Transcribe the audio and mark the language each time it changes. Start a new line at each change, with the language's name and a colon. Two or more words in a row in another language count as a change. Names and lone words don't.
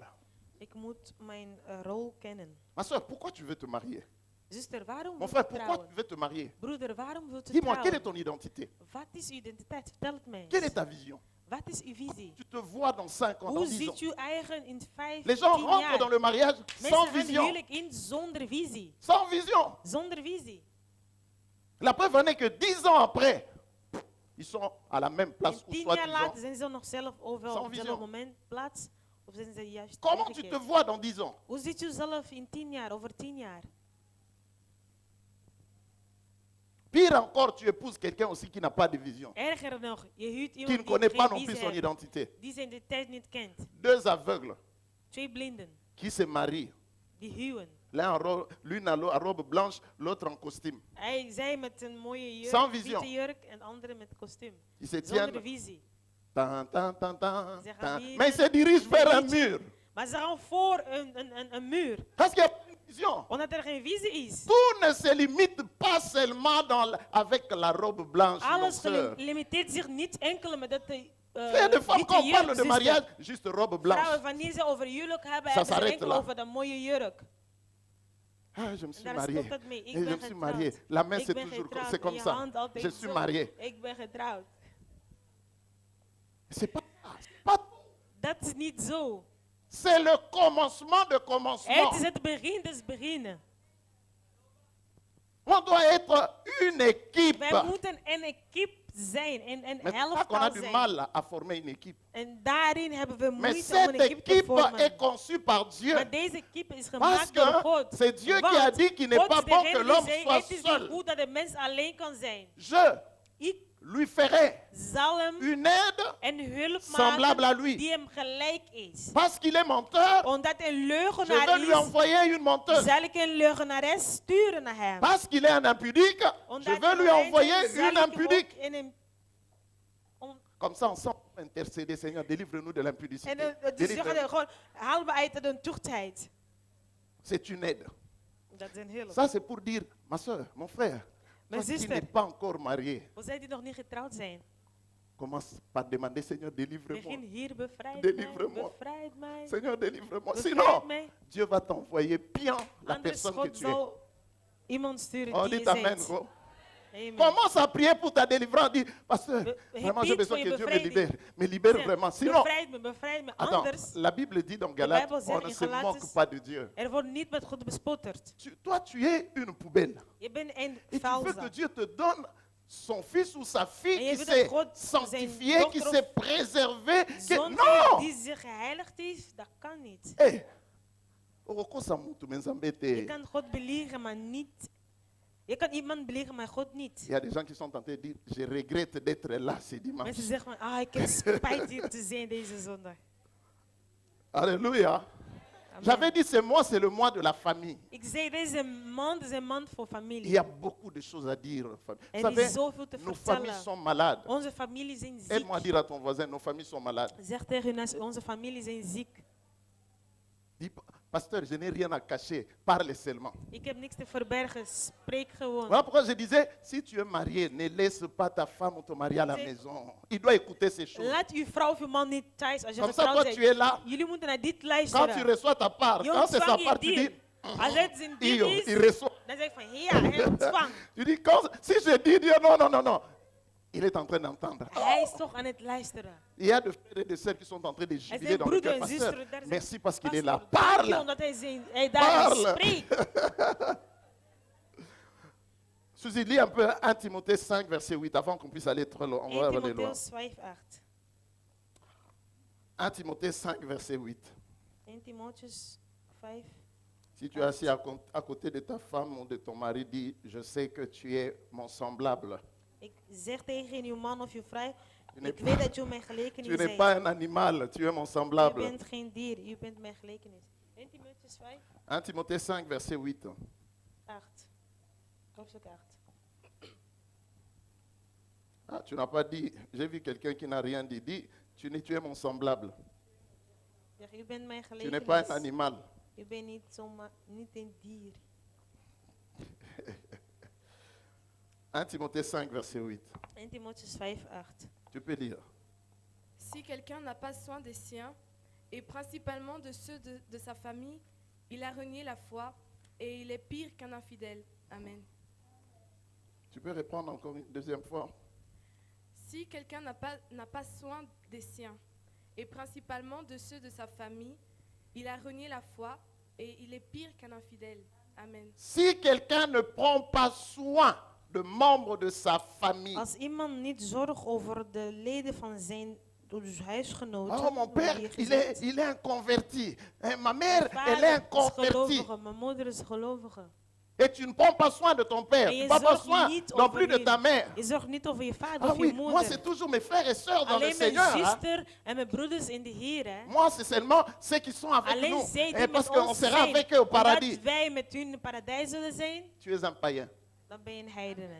Dutch: Ik moet mijn rol kennen.
French: Ma soeur, pourquoi tu veux te marier?
Dutch: Zuster, waarom
French: Mon
Dutch: wil
French: frère,
Dutch: je
French: pourquoi tu
Dutch: trouwen?
French: veux te marier?
Dutch: Broeder, waarom wilt u
French: Dis-moi, quelle est
Dutch: trouwen?
French: ton identité?
Dutch: Wat is uw identiteit? Vertel het mij
French: Quelle est
Dutch: eens.
French: ta vision?
Dutch: Wat is uw visie?
French: Tu te vois dans 5 ans,
Dutch: Hoe
French: dans 10 ans.
Dutch: ziet uw eigen in 5,
French: Les gens
Dutch: 10
French: rentrent
Dutch: jaar?
French: dans le mariage sans
Dutch: Mensen gaan
French: vision.
Dutch: huwelijk in zonder visie.
French: Sans vision.
Dutch: Zonder visie.
French: La preuve en est que 10 ans après, ils sont à la même
Dutch: En
French: place ou
Dutch: 10
French: soit
Dutch: jaar
French: 10 ans.
Dutch: later zijn ze nog zelf overal
French: Sans
Dutch: op hetzelfde
French: vision.
Dutch: moment plaats. Of zijn ze juist
French: Comment tu te
Dutch: omgekeerd?
French: vois dans 10 ans?
Dutch: Hoe ziet u zelf in 10 jaar, over 10 jaar?
French: Pire encore, tu épouses quelqu'un aussi qui n'a pas de vision,
Dutch: Erger nog, je huurt
French: qui ne
Dutch: iemand
French: connaît
Dutch: die
French: pas
Dutch: geen
French: non plus
Dutch: visie
French: son
Dutch: heeft,
French: identité.
Dutch: die zijn identiteit niet kent.
French: 2 aveugles
Dutch: 2 blinden,
French: qui se marient.
Dutch: die huwen.
French: L'une en robe blanche, l'autre en costume.
Dutch: Zij met een mooie jurk,
French: Sans vision.
Dutch: witte jurk en de andere met kostuum.
French: Ils se
Dutch: Zonder
French: tiennent.
Dutch: visie. Tan, tan, tan, tan, Ze gaan tan. niet
French: Mais ils
Dutch: met
French: se dirigent
Dutch: een
French: vers un
Dutch: liedje.
French: mur.
Dutch: Maar ze gaan voor een muur.
French: Parce qu'il y a pas de vision.
Dutch: Omdat er geen visie is.
French: Tout ne se limite pas seulement avec la robe blanche, mon
Dutch: Alles
French: soeur.
Dutch: limiteert zich niet enkel met dat de
French: Frère de femmes,
Dutch: witte
French: quand on parle
Dutch: jurk,
French: de
Dutch: zuster.
French: mariage, juste robe blanche.
Dutch: Vrouwen, wanneer ze over huwelijk hebben,
French: Ça
Dutch: hebben ze
French: s'arrête
Dutch: enkel
French: là.
Dutch: over de mooie jurk.
French: Ah, je me
Dutch: En
French: suis
Dutch: daar
French: marié.
Dutch: stopt het mee. Ik
French: Et je
Dutch: ben
French: me suis marié.
Dutch: getrouwd.
French: La main,
Dutch: Ik
French: c'est
Dutch: ben
French: toujours
Dutch: getrouwd.
French: c'est comme
Dutch: Je
French: ça.
Dutch: hand altijd
French: Je suis
Dutch: zo.
French: marié.
Dutch: Ik ben getrouwd.
French: C'est pas tout.
Dutch: Dat is niet zo.
French: C'est le commencement de commencement.
Dutch: Het is het begin des beginnen.
French: On doit être une équipe.
Dutch: Wij moeten een equipe zijn, een
French: Mais c'est pas qu'on a
Dutch: elftal
French: du
Dutch: zijn.
French: mal à former une équipe.
Dutch: En daarin hebben we
French: Mais
Dutch: moeite om een
French: cette
Dutch: equipe te
French: équipe
Dutch: vormen.
French: est conçue par Dieu.
Dutch: Maar deze equipe is
French: Parce
Dutch: gemaakt door
French: que
Dutch: God.
French: c'est Dieu qui
Dutch: Want
French: a dit qu'il n'est
Dutch: God
French: pas
Dutch: is
French: bon
Dutch: degene
French: que
Dutch: die
French: l'homme
Dutch: zei,
French: soit
Dutch: het is
French: seul.
Dutch: niet goed dat de mens alleen kan zijn.
French: Je
Dutch: Ik
French: lui ferai
Dutch: zal hem
French: une aide
Dutch: een hulp
French: semblable à
Dutch: maken
French: lui.
Dutch: die hem gelijk is.
French: Parce qu'il est menteur.
Dutch: Omdat een
French: Je
Dutch: leugenaar
French: vais lui
Dutch: is,
French: envoyer une menteuse.
Dutch: zal ik een leugenares sturen naar hem.
French: Parce qu'il est un impudique, je
Dutch: Omdat
French: vais lui
Dutch: hij
French: envoyer
Dutch: is, zal
French: une
Dutch: ik hem
French: impudique.
Dutch: ook in een- om-
French: Comme ça, ensemble, intercéder, Seigneur, délivre-nous de l'impudicité.
Dutch: En dus
French: Délivre-nous.
Dutch: zeggen gewoon, haal me uit de tuchtheid.
French: C'est une aide.
Dutch: Dat is een hulp.
French: Ça, c'est pour dire, ma soeur, mon frère,
Dutch: Mijn
French: toi qui
Dutch: zuster.
French: n'es pas encore marié,
Dutch: Voor zij die nog niet getrouwd zijn,
French: commence par demander, Seigneur, délivre-moi.
Dutch: begin hier, bevrijd
French: Délivre-moi.
Dutch: mij, bevrijd mij.
French: Seigneur, délivre-moi.
Dutch: Bevrijd
French: Sinon,
Dutch: mij.
French: Dieu va t'envoyer bien la
Dutch: Anders
French: personne que
Dutch: God
French: tu es.
Dutch: zal iemand sturen
French: On
Dutch: die
French: dit
Dutch: je
French: amen,
Dutch: bent.
French: gros.
Dutch: Amen.
French: Commence à prier pour ta délivrance. Dis, pasteur, vraiment j'ai
Dutch: Repeat
French: besoin
Dutch: voor
French: que
Dutch: je
French: Dieu me
Dutch: bevrijding.
French: libère. Me libère
Dutch: Zeg,
French: vraiment. Sinon,
Dutch: bevrijd me.
French: attends,
Dutch: Anders,
French: la Bible dit dans Galates,
Dutch: Bijbel zegt
French: on ne
Dutch: in
French: se moque
Dutch: Galates-
French: pas de Dieu.
Dutch: wordt niet met God bespotterd.
French: Toi, tu es une poubelle.
Dutch: Je bent een
French: Et tu veux que
Dutch: vuilzak.
French: Dieu te donne son fils ou sa fille
Dutch: En je
French: qui
Dutch: wil
French: s'est
Dutch: dat God
French: sanctifié,
Dutch: zijn
French: qui
Dutch: dochter
French: s'est préservé.
Dutch: Zoon
French: Non!
Dutch: die zich geheiligd heeft, dat kan niet.
Lingala: Hey, okosa mutu menzambe
Dutch: Je
Lingala: te.
Dutch: kan God beliegen, maar niet. Je kan iemand beliegen, maar God niet.
French: Il y a des gens qui sont tentés de dire, je regrette d'être là ce dimanche.
Dutch: Mensen zeggen van, ik heb spijt hier te zijn deze zondag.
French: Alléluia.
Dutch: Amen.
French: J'avais dit, ce mois, c'est le mois de la famille.
Dutch: Ik zei, deze maand is een maand voor
French: Il
Dutch: familie.
French: y a beaucoup de choses à dire. Vous
Dutch: Er
French: savez,
Dutch: is zoveel te
French: nos familles
Dutch: vertellen.
French: sont malades.
Dutch: Onze families zijn ziek.
French: Aide-moi à dire à ton voisin, nos familles sont malades.
Dutch: Zeg tegen hun, onze families zijn ziek.
French: Dis, pasteur, je n'ai rien à cacher. Parle seulement.
Dutch: Ik heb niks te verbergen, spreek gewoon.
French: Voilà pourquoi je disais, si tu es marié, ne laisse pas ta femme ou ton mari à la C'est- maison. Il doit écouter ces choses.
Dutch: Laat uw vrouw of uw man niet thuis als je
French: Comme ça,
Dutch: getrouwd
French: toi, tu
Dutch: bent.
French: es là.
Dutch: Jullie moeten naar dit
French: Quand tu
Dutch: luisteren.
French: reçois ta part,
Dutch: Je
French: quand c'est sa
Dutch: ontvang
French: part,
Dutch: je
French: tu dis,
Dutch: dien. Als het zijn dien
French: il
Dutch: is,
French: reçoit.
Dutch: dan zeg ik van ja, hij ontvangt.
French: Tu dis, si je dis Dieu, non, non, non, non. Il est en train d'entendre.
Dutch: Hij is toch aan het luisteren.
French: Il y a des frères et des sœurs qui sont en train de
Dutch: Er
French: jubiler
Dutch: zijn
French: dans le
Dutch: broeders
French: cœur.
Dutch: en
French: Pasteur,
Dutch: zusters, daar zijn-
French: merci parce qu'il est
Dutch: Pastor,
French: là.
Dutch: dank je
French: Parle.
Dutch: omdat hij daar
French: Parle.
Dutch: spreekt.
French: Suzy, lis un peu 1 Timothée 5, verset 8, avant qu'on puisse aller trop loin. On va
Dutch: 1
French: aller loin.
Dutch: Timotheus 5:8.
French: 1 Timothée 5, verset 8.
Dutch: 1 Timotheus 5.
French: Si tu es assis à côté de ta femme ou de ton mari, dis, je sais que tu es mon semblable.
Dutch: Ik zeg tegen uw man of uw vrouw,
French: Tu n'es
Dutch: ik weet dat u mijn gelijkenis
French: Tu n'es
Dutch: bent.
French: pas un animal, tu es mon
Dutch: U
French: semblable.
Dutch: bent geen dier, u bent mijn gelijkenis. 1 Timotheus 5,
French: 1 Timothée 5, verset 8.
Dutch: 8. Hoofdstuk 8.
French: Ah, tu n'as pas dit, j'ai vu quelqu'un qui n'a rien dit. Dis, tu es mon semblable.
Dutch: Zeg, u bent mijn
French: Tu n'es pas un
Dutch: gelijkenis.
French: animal.
Dutch: U bent niet zomaar, niet een dier.
French: 1 Timothée 5, verset 8.
Dutch: 1 Timotheus 5, 8.
French: Tu peux lire. Si quelqu'un n'a pas soin des siens, et principalement de ceux de sa famille, il a renié la foi et il est pire qu'un infidèle. Amen. Tu peux répondre encore une deuxième fois. Si quelqu'un n'a pas soin des siens, et principalement de ceux de sa famille, il a renié la foi et il est pire qu'un infidèle. Amen. Si quelqu'un ne prend pas soin de membres de sa famille,
Dutch: Als iemand niet zorgt over de leden van zijn huisgenoten.
French: oh mon père,
Dutch: hoe
French: il
Dutch: gezegd,
French: est un converti. Hein, ma mère,
Dutch: mijn
French: elle est un
Dutch: vader is
French: converti.
Dutch: gelovige, mijn moeder is gelovige.
French: Et tu ne prends pas soin de ton père,
Dutch: En
French: tu
Dutch: je
French: ne prends pas
Dutch: zorgt
French: soin
Dutch: niet
French: non
Dutch: over
French: plus de
Dutch: hun.
French: ta mère.
Dutch: Je zorgt niet over je vader
French: Ah
Dutch: of je
French: oui, moi c'est
Dutch: moeder.
French: toujours mes frères et sœurs dans le
Dutch: Alleen mijn
French: Seigneur. Hein.
Dutch: zuster en mijn broeders in de Heer. Hè.
French: Moi c'est seulement ceux qui sont avec
Dutch: Alleen
French: nous.
Dutch: zij
French: Et
Dutch: die
French: parce
Dutch: met
French: qu'on
Dutch: ons
French: sera
Dutch: zijn.
French: avec eux au paradis.
Dutch: Omdat wij met hun in het paradijs zullen zijn,
French: Tu es un païen.
Dutch: dan ben je een heidene.